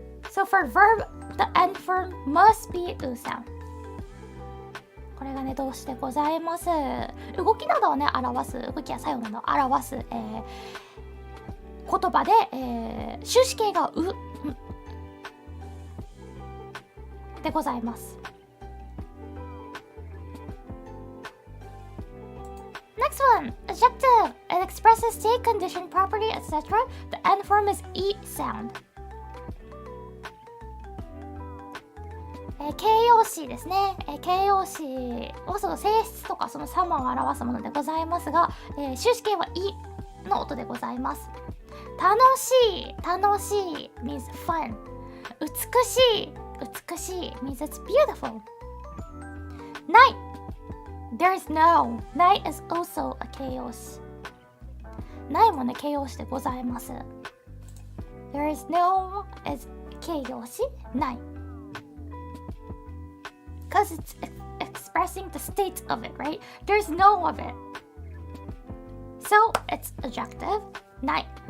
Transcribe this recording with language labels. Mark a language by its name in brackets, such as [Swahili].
[English] So for verb, the end form must be u sound. [Japanese] これがね動詞でございます。動きなどをね表す、動きや作用などを表す、言葉で、終止形がう、でございます。 [English] Next one, adjective. It expresses state, condition, property, etc. The end form is e sound. [Japanese] 形容詞ですね。形容詞はその性質とかその様を表すものでございますが、終止形は「い」の音でございます。 [English] 楽しい means fun。 美しい means it's beautiful。ない there's no。 ない is also a 形容詞。 [Japanese] ないもね形容詞でございます。 [English] There is no is 形容詞ない。 Because it's expressing the state of it, right? There's no of it. So it's adjective, ない。